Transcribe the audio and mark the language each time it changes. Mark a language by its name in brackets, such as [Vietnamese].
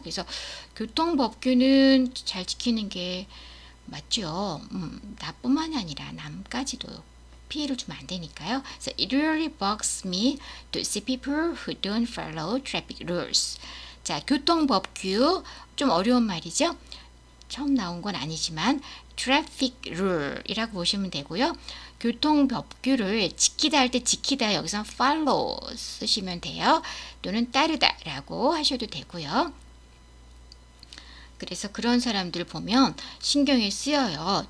[Korean] 그래서 교통법규는 잘 지키는 게 맞죠. 나뿐만 아니라 남까지도 피해를 주면 안 되니까요. [English] So it really bugs me to see people who don't follow traffic rules. [Korean] 자, 교통법규 좀 어려운 말이죠. 처음 나온 건 아니지만 traffic rule이라고 보시면 되고요. 교통법규를 지키다 할 때 지키다 여기서 follow 쓰시면 돼요. 또는 따르다 라고 하셔도 되고요. 그래서 그런 사람들 보면 신경이 쓰여요.